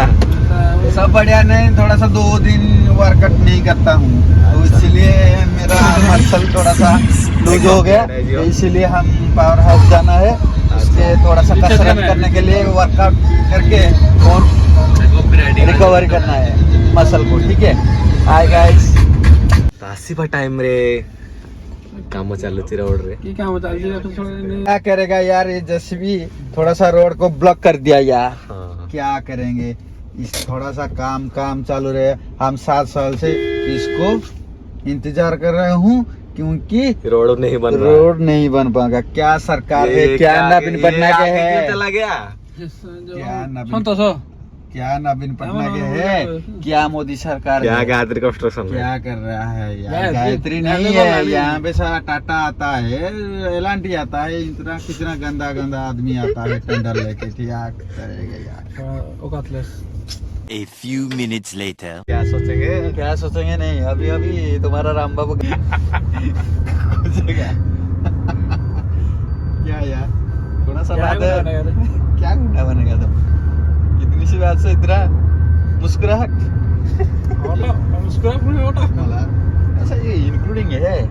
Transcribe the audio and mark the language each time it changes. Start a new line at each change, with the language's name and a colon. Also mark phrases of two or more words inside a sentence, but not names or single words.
Hindi: सब बढ़िया नहीं, थोड़ा सा 2 दिन वर्कआउट नहीं करता हूँ, तो इसलिए मेरा मसल थोड़ा सा लूज हो गया। तो इसीलिए हम पावर हाउस जाना है, उसके थोड़ा सा कसरत करने के लिए वर्कआउट करके और रिकवर करना है मसल को, ठीक है?
English: hi guys,
Odia: ଆସିବା ଟାଇମ୍ ରେ କାମ ଚାଲୁଛି ରୋଡ୍ ରେ।
Hindi: क्या करेगा यार, ये जेसीबी थोड़ा सा रोड को ब्लॉक कर दिया यार। हाँ क्या करेंगे, इस थोड़ा सा काम चालू रहे। हम 7 साल से इसको इंतजार कर रहे हूँ, क्योंकि रोड नहीं बन रहा। रोड नहीं बन पाएगा। क्या सरकार है, क्या नवीन पटनायक है, चला गया क्या नवीन पटनायक है, क्या मोदी सरकार क्या है, गायत्री कंस्ट्रक्शन क्या कर रहा है यार। गायत्री नहीं है, यहाँ पे सारा टाटा आता है, एलांटी आता है, इतना कितना गंदा गंदा आदमी आता है टेंडर लेके। क्या करेगा यार।
English: A few minutes later.
Hindi: क्या सोचेंगे? क्या सोचेंगे नहीं, अभी अभी तुम्हारा राम बाबू पूछेगा। क्या यार, थोड़ा सा बात है, क्या गुंडा बनेगा तुम? इतनी सी बात से इतना मुस्कुराहट। ऐसा ये इंक्लूडिंग है।